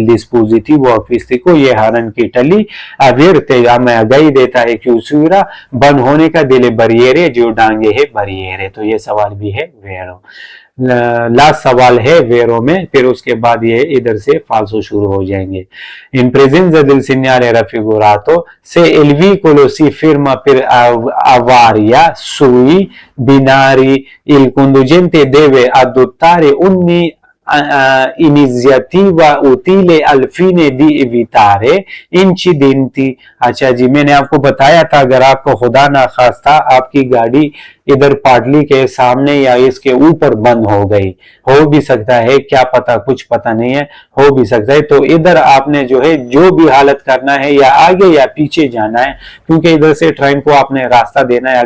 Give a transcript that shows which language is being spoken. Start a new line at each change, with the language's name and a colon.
Hindi: इल डिस्पोजिटिवो acústico ये हरन की टली, अवेरते हमें आगाही देता है chiusura बंद होने का, दिले बरियरे जो डांगे है बरियरे। तो ये सवाल भी है वेरो। लास्ट सवाल है वेरो में, फिर उसके बाद ये इधर से फाल्सो शुरू हो जाएंगे।
Italian: इन presenza del segnale raffigurato, se il veicolo si ferma per avaria sui binari, il conducente deve adottare ogni iniziativa utile al fine di evitare incidenti।
Hindi: अच्छा जी, मैंने आपको बताया था अगर आपको खुदा ना खास्ता आपकी गाड़ी इधर पाटली के सामने या इसके ऊपर बंद हो गई, हो भी सकता है, क्या पता, कुछ पता नहीं है, हो भी सकता है। तो इधर आपने जो है जो भी हालत करना है, या आगे या पीछे जाना है, क्योंकि इधर से ट्रेन को आपने रास्ता देना है।